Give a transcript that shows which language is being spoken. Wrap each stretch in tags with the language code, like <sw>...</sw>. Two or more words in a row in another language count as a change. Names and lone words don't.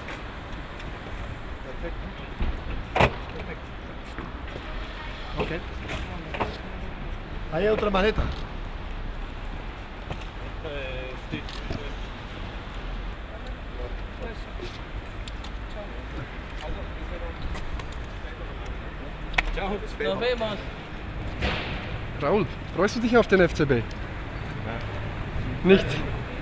<es>Perfecto. Perfecto. Ok. Ahí hay otra maleta. Sí. Nos vemos.</es> <de>Raoul, freust du dich auf den FCB? Nicht?</de>